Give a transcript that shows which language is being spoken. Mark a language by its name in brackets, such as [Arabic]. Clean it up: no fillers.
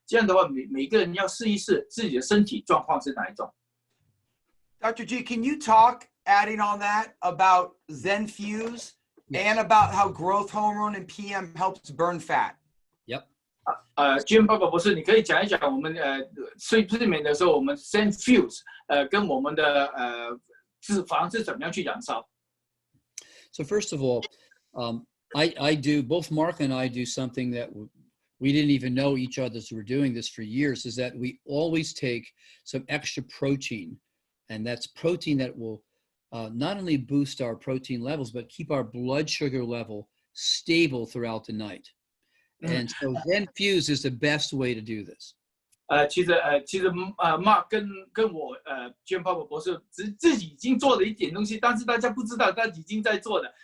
[Chinese] 这样的话，每个人要试一试自己的身体状况是哪一种。 [English] Dr. G, can you talk, adding on that, about Zenfuse and about how growth hormone and PM helps burn fat? Yep. [Chinese] Giampapa 博士，你可以讲一讲我们睡眠的时候，我们 Zenfuse 跟我们的脂肪是怎么样去燃烧。 [English] So first of all, I do, both Mark and I do something that we didn't even know each other's were doing this for years, is that we always take some extra protein, and that's protein that will not only boost our protein levels, but keep our blood sugar level stable throughout the night. And so Zenfuse is the best way to do this. [Chinese] 其实 Mark 跟我Giampapa 博士自己已经做了一点东西，但是大家不知道他已经在做的。